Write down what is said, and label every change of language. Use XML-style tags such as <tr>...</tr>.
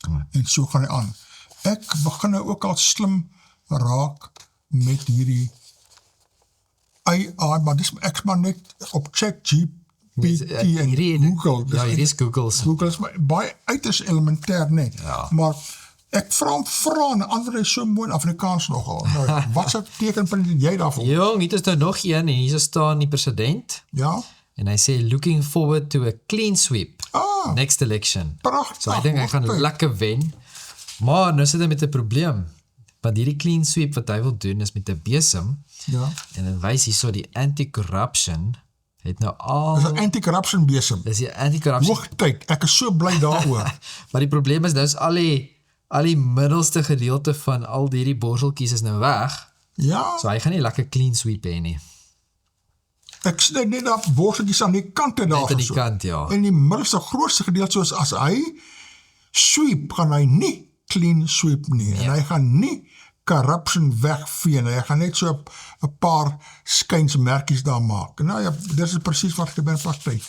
<af>En so gaan hy aan. Ek begin nou ook al slim raak met hierdie AI, maar ek maar net op ChatGPT en Google. Ja, hier is Google's. Google is baie uiters elementair, nee. Ja. Maar ek vra en antwoord is so mooi in Afrikaans nogal. Nou, wat se tekenpunt het jy daarvoor? Jong, hier is nou nog een, en hier staan die president, Ja? en hy sê,</af> <en>looking forward to a clean sweep, next election.</en> <af>Pragtig. So ek dink hy gaan lekker wen, maar nou sit hy met 'n probleem, want hierdie</af> <en>clean sweep</en> <af>wat hy wil doen is met 'n besem, Ja. en dan wys hier so die anti-corruption, het nou al... Dis 'n anti-corruption besem. Dis die anti-corruption. Hoogtyd, ek is so bly daaroor. Maar die probleem is, nou is al die middelste gedeelte van al hierdie borseltjies is nou weg, Ja, so hy gaan nie lekker</af> <en>clean sweep</en> <af>hê nie. ek sê net dat borseltjies aan die kante daar Net aan die so. kant, ja. En die middelste grootste gedeelte, soos as hy sweep, gaan hy nie</af> <en>clean sweep</en> <af>nie. En hy gaan nie corruption wegvee, en jy gaan net so 'n paar skynsmerkies daar maak. Nou ja, dis is presies wat gebeur in praktijk.</af>